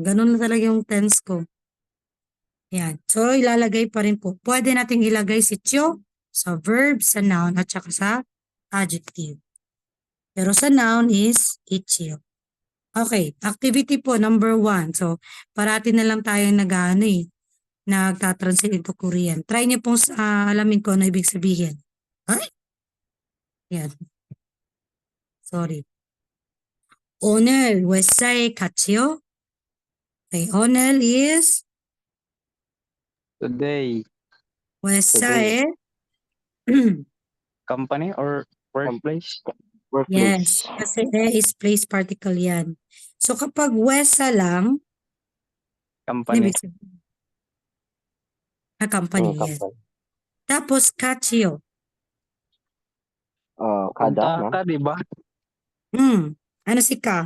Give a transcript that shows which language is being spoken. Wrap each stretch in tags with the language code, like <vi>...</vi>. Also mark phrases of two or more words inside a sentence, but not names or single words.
<tl>Ganun na talaga yung tense ko. Yan. So, ilalagay pa rin po. Pwede nating ilagay si Chiyo sa verb, sa noun, at saka sa adjective. Pero sa noun is ichiyo. Okay. Activity po, number 1. So, parati na lang tayo nagtatranslate into Korean. Try niyo pong alamin ko ano ibig sabihin. Ay! Yan. Sorry.</tl> <ko>오늘 회사에 같이요?</ko> <en>Okay. 오늘 is Today.</en> <ko>회사에</ko> <en>Company or workplace? Workplace.</en> <tl>Yes, kasi is place particle yan. So kapag wesa lang, ano Company. ibig sabihin? Company, yes. Company. Tapos kachio. Kada, Punta ma'am. ka, di ba? Ano si ka?</tl>